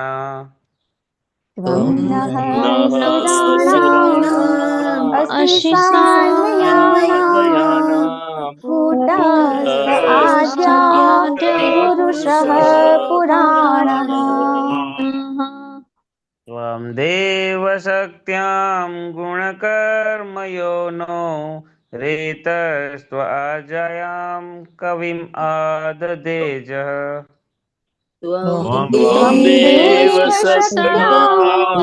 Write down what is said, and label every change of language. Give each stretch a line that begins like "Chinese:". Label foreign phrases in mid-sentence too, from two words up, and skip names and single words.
Sanskrit: ત્વં નઃ સુરાણામ અસિસાન્વયાનામ કૂટસ્થ આદ્ય પુરુષઃ પુરાણઃ. देव शक्त्यां गुणकर्मयोनो रेतस्त्वजायां कविम् आददेजः त्वं त्वं देव देव शक्त्यां